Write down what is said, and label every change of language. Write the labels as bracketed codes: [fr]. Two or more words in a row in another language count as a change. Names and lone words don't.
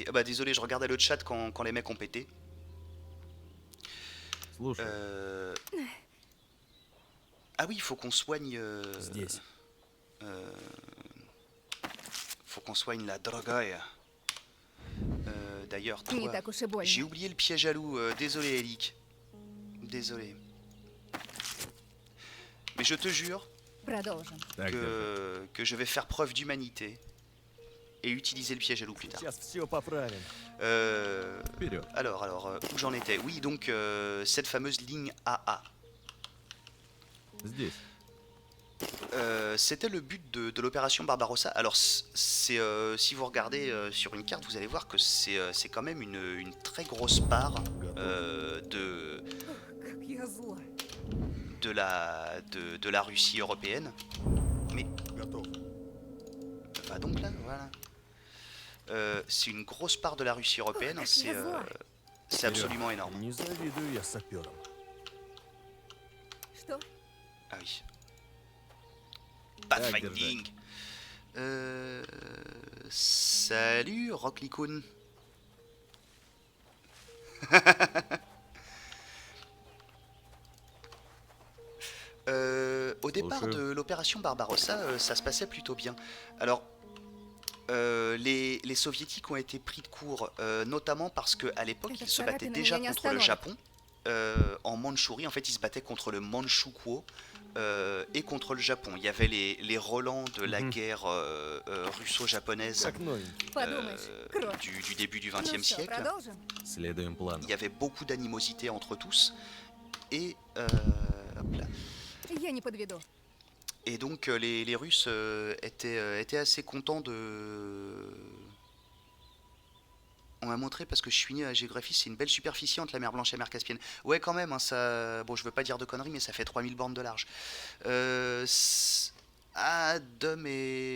[fr] Ah bah désolé, je regardais le chat quand les mecs ont pété. [ru] Слушаю. [fr] Ah oui, il faut qu'on soigne... [ru] Здесь. [fr] Faut qu'on soigne la drogaille. D'ailleurs, [ru] Не [fr] toi... [ru] так уж и больно. [fr] J'ai oublié le piège à loup. Désolé, Elik. Désolé. Mais je te jure [ru] Продолжим. Так держи. [fr] que je vais faire preuve d'humanité et utiliser le piège à loup plus tard. [ru] Сейчас все поправим. Вперед. [fr] Alors, où j'en étais? Oui, donc cette fameuse ligne AA. [ru] Здесь. [fr] C'était le but de l'opération Barbarossa. Alors, si vous regardez sur une carte, vous allez voir que c'est quand même une très grosse part [ru] Как я зла. [fr] de la Russie européenne. Mais [ru] Готов. [fr] va donc là, voilà. C'est une grosse part de la Russie européenne. C'est absolument énorme. [ru] Не завидую я саперам. Что? [fr] Ah oui. [ru] Так [fr] Pathfinding. Salut Rocklycoon. Au départ Bonjour. de l'opération Barbarossa, ça se passait plutôt bien. Alors, les soviétiques ont été pris de court, notamment parce qu'à l'époque, ils se battaient déjà contre le Japon. En Mandchourie, en fait, ils se battaient contre le Manchukuo et contre le Japon. Il y avait les relents de la guerre russo-japonaise [ru] Как новенький. Подумаешь, кровь. [fr] du début du [ru] Ну [fr] XXe [ru] что, [fr] siècle. [ru] продолжим? Следуем плану. [fr] Il y avait beaucoup d'animosité entre tous. Et, hop là. [ru] Я не подведу. [fr] Et donc les Russes étaient assez contents de... On m'a montré, parce que je suis né à la géographie, c'est une belle superficie entre la mer Blanche et la mer Caspienne. Ouais, quand même, hein, ça... Bon, je veux pas dire de conneries, mais ça fait 3000 bornes de large. Ah, Dom est...